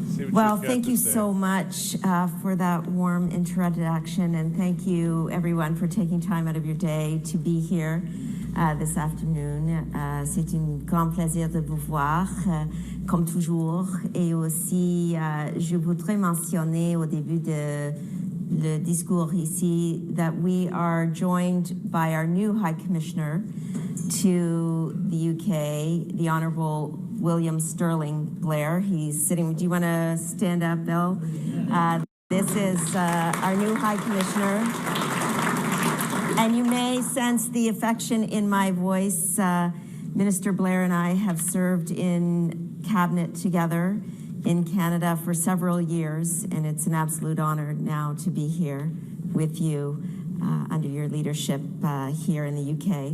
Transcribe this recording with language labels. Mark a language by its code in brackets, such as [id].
[en] Well, thank you so much for that warm introduction, and thank you everyone for taking time out of your day to be here this afternoon. [fr] C'est un grand plaisir de vous voir, comme toujours, et aussi je voudrais mentionner au début de le discours ici [en] that we are joined by our new High Commissioner to the UK, the Honourable William Sterling Blair. He's sitting. Do you want to stand up, Bill? This is our new High Commissioner. And you may sense the affection in my voice. Minister Blair and I have served in cabinet together in Canada for several years, and it's an absolute honor now to be here with you under your leadership here in the UK.